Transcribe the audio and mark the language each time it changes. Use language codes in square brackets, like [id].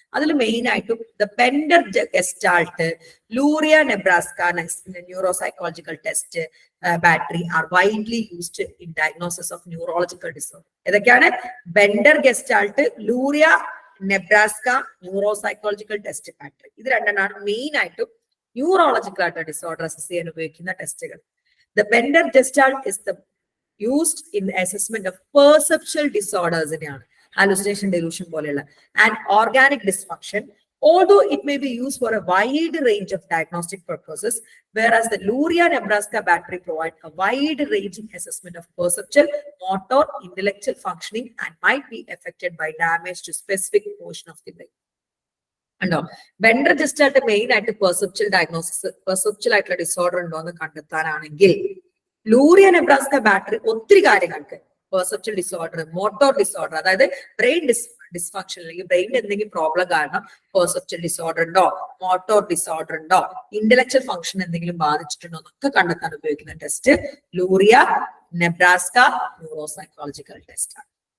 [ml] അതിൽ മെയിൻ ആയിട്ടും [en] The Bender Gestalt, Luria Nebraska neuropsychological test battery are widely used in diagnosis of neurological disorder. [ml] ഏതൊക്കെയാണ്? [en] Bender Gestalt, Luria Nebraska neuropsychological test battery. [ml] ഇത് രണ്ടെണ്ണമാണ് main ആയിട്ടും neurological ആയിട്ട് disorder assess ചെയ്യാൻ ഉപയോഗിക്കുന്ന ടെസ്റ്റുകൾ. [en] The Bender Gestalt is used in the assessment of perceptual disorders, hallucination, delusion, and organic dysfunction, although it may be used for a wide range of diagnostic purposes, whereas the Luria Nebraska battery provides a wide ranging assessment of perceptual, motor, intellectual functioning and might be affected by damage to specific portion of the brain. [ml] ഉണ്ടോ? Ben registered main ആയിട്ട് perceptual diagnosis, perceptual ആയിട്ടുള്ള disorder ഉണ്ടോ എന്ന് കണ്ടെത്താനാണെങ്കിൽ ലൂറിയ Nebraska battery ഒത്തിരി കാര്യങ്ങൾക്ക് perceptual disorder, motor disorder, അതായത് brain dysfunction അല്ലെങ്കിൽ ബ്രെയിനിൽ എന്തെങ്കിലും പ്രോബ്ലം കാരണം പെർസെപ്ച്വൽ ഡിസോർഡർ ഉണ്ടോ, മോട്ടോർ ഡിസോർഡർ ഉണ്ടോ, ഇന്റലക്ച്വൽ ഫംഗ്ഷൻ എന്തെങ്കിലും ബാധിച്ചിട്ടുണ്ടോ എന്നൊക്കെ കണ്ടെത്താൻ ഉപയോഗിക്കുന്ന test ലൂറിയ Nebraska neuro psychological test ആണ്.